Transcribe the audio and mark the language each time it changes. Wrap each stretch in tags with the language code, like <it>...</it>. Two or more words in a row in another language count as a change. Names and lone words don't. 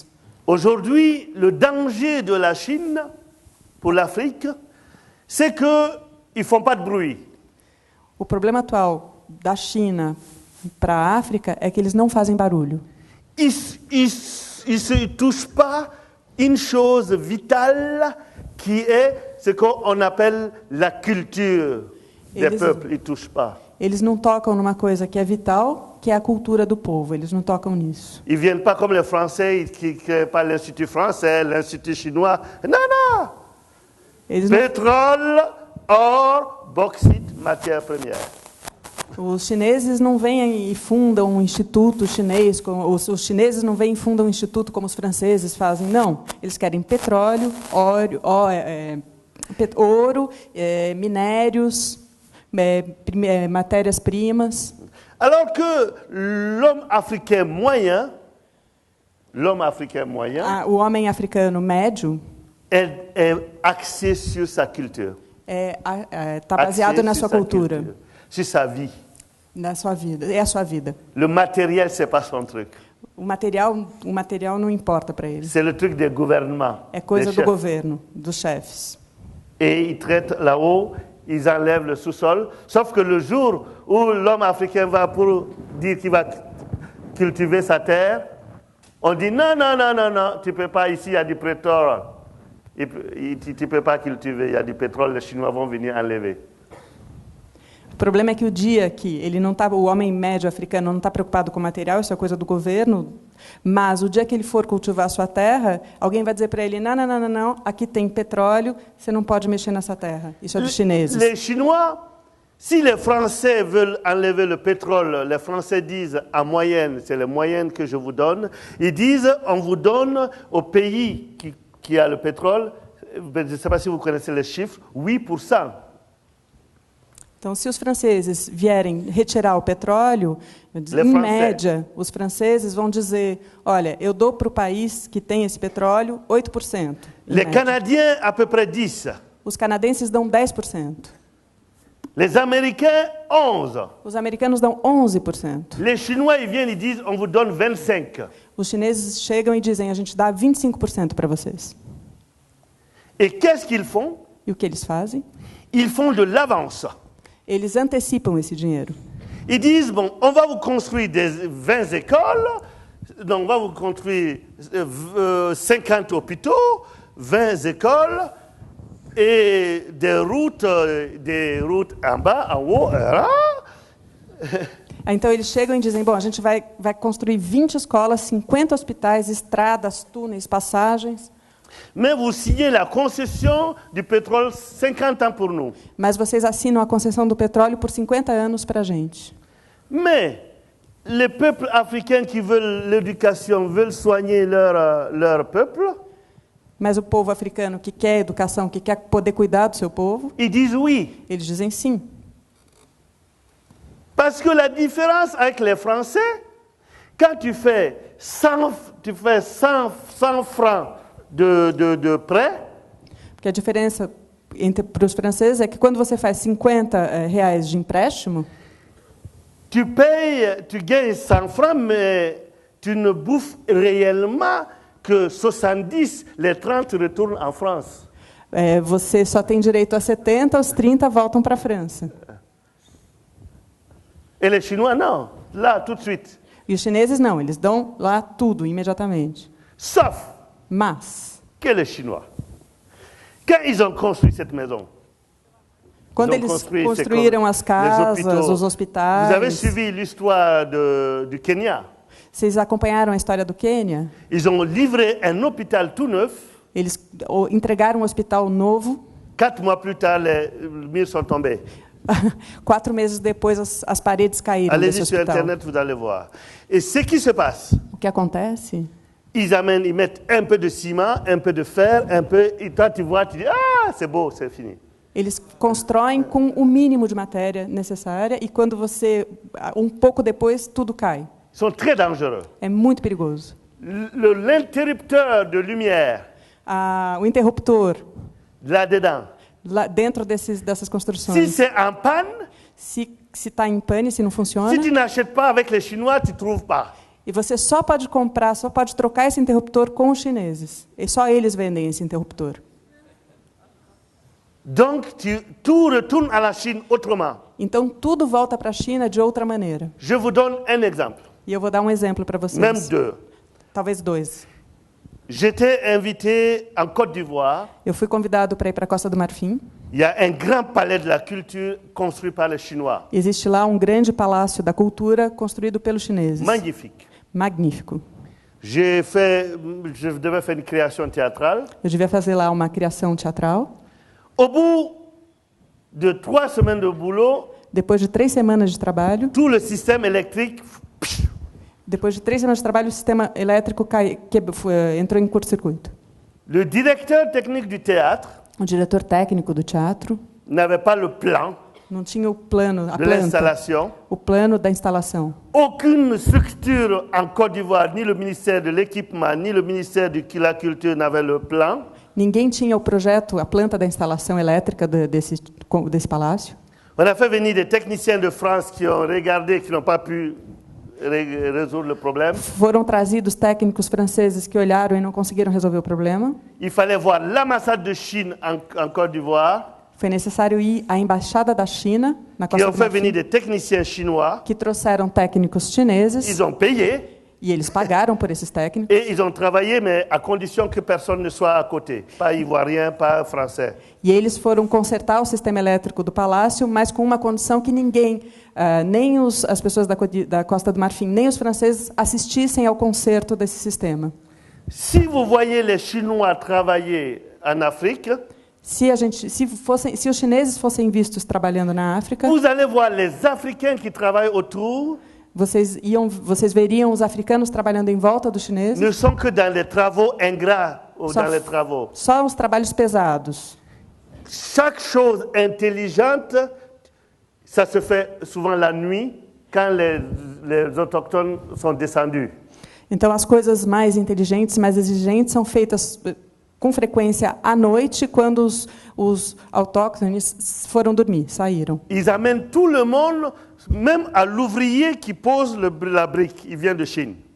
<fr>Aujourd'hui, le danger de la Chine pour l'Afrique, c'est que ils font pas de bruit.</fr> <pt>O problema atual da China para a África é que eles não fazem barulho.</pt> <fr>Ils se touchent pas une chose vitale qui est ce qu'on appelle la culture.</fr> <pt>Eles não tocam numa coisa que é vital, que é a cultura do povo. Eles não tocam nisso.</pt> <fr>Ils viennent pas comme les Français qui créent pas l'Institut français, l'Institut chinois. Non. Pétrole, or, bauxite, matière première.</fr> <pt>Os chineses não vêm e fundam um instituto chinês, os chineses não vêm e fundam um instituto como os franceses fazem, não. Eles querem petróleo, ouro, minérios, matérias-primas.</pt> <fr>Alors que l'homme africain moyen,</fr> <pt>o homem africano médio,</pt> <fr>est axé sur sa culture.</fr> <pt>está baseado</pt> <fr>axé</fr> <pt>na</pt> <fr>sur</fr> <pt>sua</pt> <fr>sa</fr> <pt>cultura,</pt> <fr>culture, sur sa vie.</fr> <pt>na sua vida. É a sua vida.</pt> <fr>Le matériel, c'est pas son truc.</fr> <pt>O material não importa para ele.</pt> <fr>C'est le truc des gouvernements.</fr> <pt>É coisa</pt> <fr>des</fr> <pt>do</pt> <fr>chefs.</fr> <pt>governo, dos chefes.</pt> <fr>Et ils traitent là-haut, ils enlèvent le sous-sol. Sauf que le jour où l'homme africain va pour dire qu'il va cultiver sa terre, on dit non, tu ne peux pas, ici il y a du pétrole. Tu ne peux pas cultiver, il y a du pétrole, les Chinois vont venir enlever.</fr> <pt>O problema é que o dia que ele não tá, o homem médio africano não está preocupado com o material, isso é coisa do governo, mas o dia que ele for cultivar a sua terra, alguém vai dizer para ele, não, aqui tem petróleo, você não pode mexer nessa terra. Isso é dos chineses.</pt> <fr>Les Chinois, si les Français veulent enlever le pétrole, les Français disent en moyenne, c'est la moyenne que je vous donne, ils disent on vous donne au pays qui a le pétrole, je ne sais pas si vous connaissez les chiffres, 8%.</fr> <pt>Então, se os franceses vierem retirar o petróleo, em média, os franceses vão dizer, olha, eu dou para o país que tem esse petróleo 8%.</pt> <fr>Les Canadiens, à peu près 10%.</fr> <pt>Os canadenses dão 10%.</pt> <fr>Les Américains, 11%.</fr> <pt>Os americanos dão 11%.</pt> <fr>Les Chinois, ils viennent, ils disent, on vous donne 25%.</fr> <pt>Os chineses chegam e dizem, a gente dá 25% para vocês.</pt> <fr>Et qu'est-ce qu'ils font?</fr> <pt>E o que eles fazem?</pt> <fr>Ils font de l'avance.</fr> <pt>Eles antecipam esse dinheiro.</pt> <fr>Ils disent, bon, on va vous construire 20 écoles, donc on va vous construire 50 hôpitaux, 20 écoles, et des routes en bas, en haut,</fr> <pt>Então eles chegam e dizem, bom, a gente vai construir 20 escolas, 50 hospitais, estradas, túneis, passagens.</pt> <fr>Mais vous signez la concession du pétrole 50 ans pour nous.</fr> <pt>Mas vocês assinam a concessão do petróleo por 50 anos para a gente.</pt> <fr>Mais les peuples africains qui veulent l'éducation, veulent soigner leur peuple,</fr> <pt>Mas o povo africano que quer educação, que quer poder cuidar do seu povo,</pt> <fr>ils disent oui.</fr> <pt>eles dizem sim.</pt> <fr>Parce que la différence avec les Français, quand tu fais 100 francs de prêt,</fr> <pt>Porque a diferença para os franceses é que quando você faz 50 reais de empréstimo,</pt> <fr>tu gagnes 100 francs, mais tu ne bouffes réellement que 70, les 30 retournent en France.</fr> <pt>Você só tem direito a 70, os 30 voltam para a França.</pt> <fr>Et les Chinois, non, là, tout de suite.</fr> <pt>E os chineses não, eles dão lá tudo, imediatamente.</pt> <fr>Sauf</fr> <pt>Mas,</pt> <fr>que les Chinois, quand ils ont construit cette maison,</fr> <pt>quando eles construíram as casas, os hospitais...</pt> <fr>Vous avez suivi l'histoire du Kenya.</fr> <pt>Vocês acompanharam a história do Quênia?</pt> <fr>Ils ont livré un hôpital tout neuf.</fr> <pt>Eles entregaram um hospital novo.</pt> <fr>4 mois plus tard, les murs sont tombés.</fr> <pt>4 meses depois, as paredes caíram desse</pt> <fr>Allez-y sur</fr> <pt>hospital.</pt> <fr>Internet, vous allez voir. Et ce qui se passe,</fr> <pt>O que acontece?</pt> <fr>ils mettent un peu de ciment, un peu de fer, et toi tu vois, tu dis, ah, c'est beau, c'est fini.</fr> <pt>Eles constroem com o mínimo de matéria necessária e quando um pouco depois, tudo cai.</pt> <fr>Ils sont très dangereux.</fr> <pt>É muito perigoso.</pt> <fr>L'interrupteur de lumière,</fr> <pt>O interruptor,</pt> <fr>là-dedans,</fr> <pt>lá dentro dessas</pt> <fr>si</fr> <pt>construções,</pt> <fr>c'est en panne,</fr> <pt>se está em pane, se não funciona,</pt> <fr>si tu n'achètes pas avec les Chinois, tu ne trouves pas.</fr> <pt>e você só pode comprar, só pode trocar esse interruptor com os chineses. E só eles vendem esse interruptor.</pt> <fr>Donc, tout retourne à la Chine autrement.</fr> <pt>Então, tudo volta para a China de outra maneira.</pt> <fr>Je vous donne un exemple,</fr> <pt>E eu vou dar um exemplo para vocês.</pt> <fr>même deux.</fr> <pt>Talvez 2.</pt> <fr>J'étais invité en Côte d'Ivoire.</fr> <pt>Eu fui convidado para ir para a Costa do Marfim.</pt> <fr>Il y a un grand palais de la culture construit par les Chinois.</fr> <pt>Existe lá um grande palácio da cultura construído pelos chineses.</pt> <fr>Magnifique.</fr> <pt>Magnífico.</pt> <fr>Je devais faire une création théâtrale.</fr> <pt>Eu devia fazer lá uma criação teatral.</pt> <fr>Au bout de 3 semaines de boulot,</fr> <pt>Depois de 3 semanas de trabalho,</pt> <fr>tout le système électrique,</fr> <pt>depois de 3 semanas de trabalho, o sistema elétrico entrou em curto-circuito.</pt> <fr>le directeur technique du théâtre</fr> <pt>O diretor técnico do teatro</pt> <fr>n'avait pas le plan</fr> <pt>não tinha o plano, a</pt> <fr>de</fr> <pt>planta,</pt> <fr>l'installation.</fr> <pt>o plano da instalação.</pt> <fr>Aucune structure en Côte d'Ivoire, ni le ministère de l'équipement, ni le ministère de la culture n'avait le plan.</fr> <pt>Ninguém tinha o projeto, a planta da instalação elétrica desse palácio.</pt> <fr>On a fait venir des techniciens de France qui ont regardé, qui n'ont pas pu résoudre le problème.</fr> <pt>Foram trazidos técnicos franceses que olharam e não conseguiram resolver o problema.</pt> <fr>Il fallait voir l'ambassade de Chine en Côte d'Ivoire,</fr> <pt>Foi necessário ir à embaixada da China na</pt> <fr>qui</fr> <pt>Costa</pt> <fr>ont</fr> <pt>do</pt> <fr>fait venir</fr> <pt>Marfim,</pt> <fr>des techniciens chinois.</fr> <pt>que trouxeram técnicos chineses</pt> <fr>Ils ont payé</fr> <pt>e eles pagaram por esses técnicos.</pt> <fr>et ils ont travaillé, mais à condition que personne ne soit à côté. Pas ivoirien, pas français.</fr> <pt>E eles foram consertar o sistema elétrico do palácio, mas com uma condição que ninguém, nem as pessoas da Costa do Marfim, nem os franceses, assistissem ao conserto desse sistema.</pt> <fr>Si vous voyez les Chinois travailler en Afrique,</fr> <pt>Se os chineses fossem vistos trabalhando na África,</pt> <fr>vous allez voir les Africains qui travaillent autour</fr> <pt>vocês veriam os africanos trabalhando em volta dos chineses.</pt> <fr>ne sont que dans les travaux ingrats ou</fr> <pt>Só-</pt> <fr>dans les travaux.</fr> <pt>Só os trabalhos pesados.</pt> <fr>Chaque chose intelligente, ça se fait souvent la nuit quand les autochtones sont descendus.</fr> <pt>Então, as coisas mais inteligentes, mais exigentes, são feitas com frequência à noite, quando os autóctones foram dormir, saíram.</pt> <fr>Ils amènent tout le monde, même à l'ouvrier qui pose la brique, il vient de Chine.</fr>